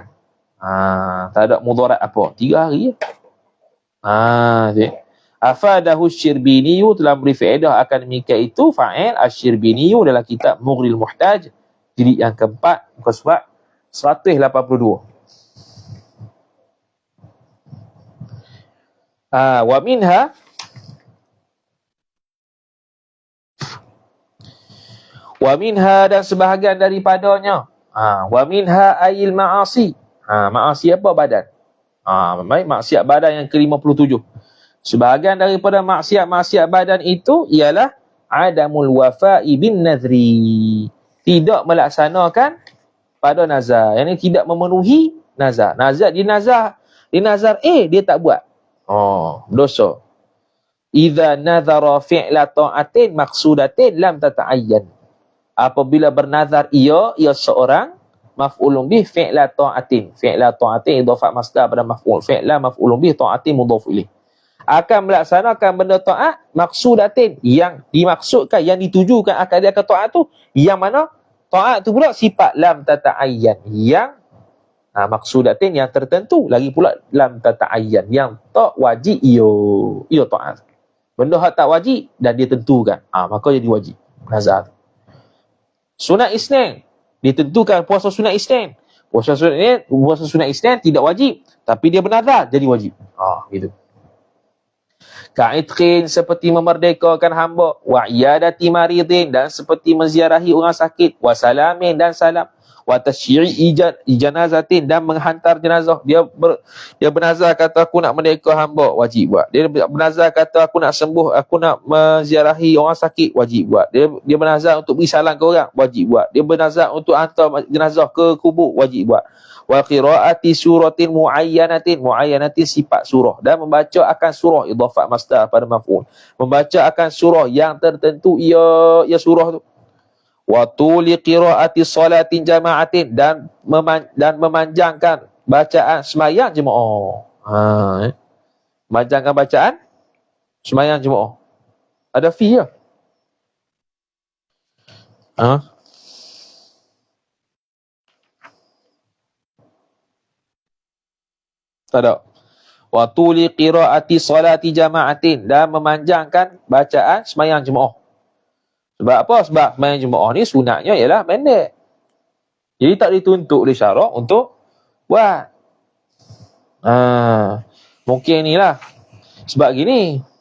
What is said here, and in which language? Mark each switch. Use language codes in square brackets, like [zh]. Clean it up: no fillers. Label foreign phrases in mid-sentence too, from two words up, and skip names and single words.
[ms] Tak ada mudarat apa, 3 hari je. [ar] أفاده الشربيني, [ms] telah beri faedah akan demikian itu [ar] فاعل الشربيني [ms] dalam kitab Mughnil Muhtaj, jilid yang keempat, muka surat 182. [ar] ومنها, [ms] dan sebahagian daripadanya, [ar] ومنها أي المعاصي، معاصي [ms] apa? Badan. Baik, maksiat badan yang ke-57. Sebahagian daripada maksiat badan itu ialah [ar] عدم الوفاء بالنذر. [ms] Tidak melaksanakan pada nazar. Yang ini tidak memenuhi nazar. Dia nazar dia tak buat. Dosa. [ar] إذا نذر فعل طاعة مقصودة لم تتعين. [ms] Apabila bernazar ia seorang [ar] مفعول به فعل طاعة. فعل طاعة إضافة مصدر pada مفعول. فعل مفعول به طاعة مضاف إليه. [ms] Akan melaksanakan benda ta'at maqsudatin, yang dimaksudkan, yang ditujukan akan dia ke ta'at tu, yang mana ta'at tu pula sifat [ar] لم تتعين, [ms] yang maqsudatin yang tertentu, lagi pula [ar] لم تتعين, [ms] yang tak wajib ia ta'at. Benda hak tak wajib dan dia tentukan, maka jadi wajib nazar. Sunat Isnin ditentukan puasa sunat Isnin. Puasa sunat Isnin tidak wajib, tapi dia bernazar jadi wajib. Gitu. Ka'itqin, seperti memerdekakan hamba, [ar] وعيادة مريض, [ms] dan seperti menziarahi orang sakit, [ar] وسلام, [ms] dan salam, [ar] وتشييع جنازة, [ms] dan menghantar jenazah. Dia bernazar kata aku nak merdeka hamba, wajib buat. Dia bernazar kata aku nak sembuh, aku nak menziarahi orang sakit, wajib buat. Dia bernazar untuk beri salam ke orang, wajib buat. Dia bernazar untuk hantar jenazah ke kubur, wajib buat. [ar] وقراءة سورة معينة [ms] sifat surah, dan membaca akan surah [ar] إضافة مصدر [ms] pada maf'ul. Membaca akan surah yang tertentu ia surah tu. [ar] وطول قراءة صلاة جماعة, [ms] dan memanjangkan bacaan sembahyang jemaah. Memanjangkan bacaan sembahyang jemaah. Ada fi ya? Tak ada. [ar] وطول قراءة صلاة جماعة, [ms] dan memanjangkan bacaan sembahyang jemaah. Sebab apa? Sebab sembahyang jemaah ni sunatnya ialah pendek. Jadi tak dituntut oleh syarak untuk buat. Mungkin inilah. Sebab gini.